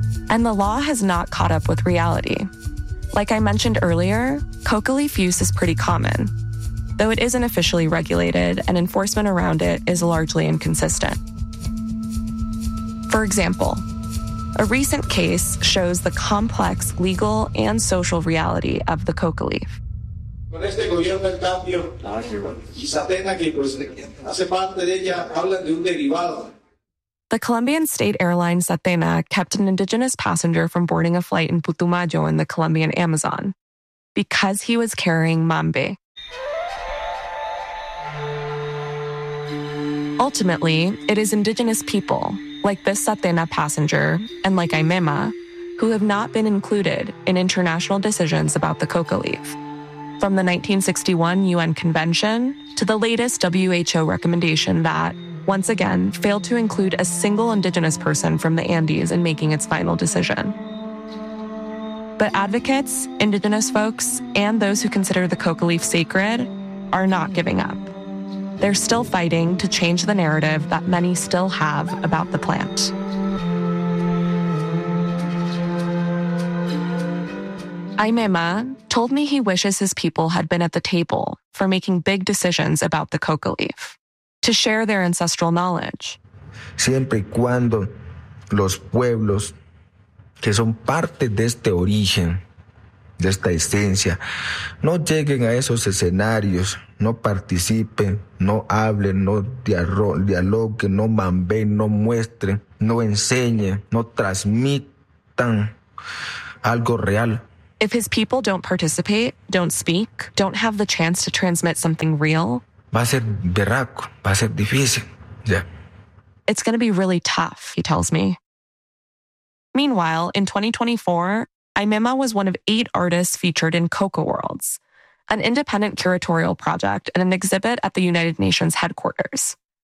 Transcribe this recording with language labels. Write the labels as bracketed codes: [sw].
[en] And the law has not caught up with reality. Like I mentioned earlier, coca leaf use is pretty common, though it isn't officially regulated and enforcement around it is largely inconsistent. For example, a recent case shows the complex legal and social reality of the coca leaf. [es] Con este gobierno del cambio, Isatena, que pues hace parte de ella, hablan de un derivado. [en] The Colombian state airline Satena kept an indigenous passenger from boarding a flight in Putumayo in the Colombian Amazon because he was carrying mambe. Ultimately, it is indigenous people, like this Satena passenger and like Aymema, who have not been included in international decisions about the coca leaf, from the 1961 UN Convention to the latest WHO recommendation that, once again, failed to include a single indigenous person from the Andes in making its final decision. But advocates, indigenous folks, and those who consider the coca leaf sacred are not giving up. They're still fighting to change the narrative that many still have about the plant. Aymema told me he wishes his people had been at the table for making big decisions about the coca leaf, to share their ancestral knowledge. [es] Siempre y cuando los pueblos que son parte de este origen, de esta esencia, no lleguen a esos escenarios, no participen, no hablen, no dialoguen, no mamben, no muestren, no enseñen, no transmitan algo real [en] If his people don't participate, don't speak, don't have the chance to transmit something real, [es] va a ser berraco, va a ser difícil. Yeah. [en] It's going to be really tough, he tells me. Meanwhile, in 2024, Aimema was one of 8 artists featured in Coca Worlds, an independent curatorial project and an exhibit at the United Nations headquarters.